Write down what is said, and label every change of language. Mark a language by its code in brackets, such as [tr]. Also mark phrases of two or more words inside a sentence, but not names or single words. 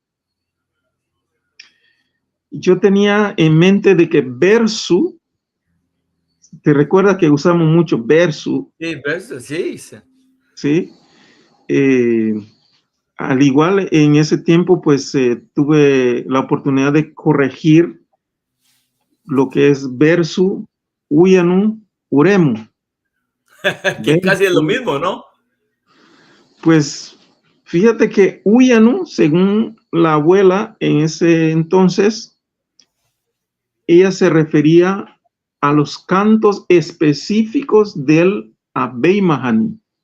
[es] Yo tenía en mente de que verso, te recuerda que usamos mucho verso, Sí, pues, sí, sí. ¿sí? Eh, Al igual en ese tiempo, pues tuve la oportunidad de corregir lo que es verso, [cab] uyanu, uremu. [es] Que casi es lo Verso, mismo, ¿no? pues fíjate que uyanu, según la abuela en ese entonces, ella se refería a los cantos específicos del Abey Mahani,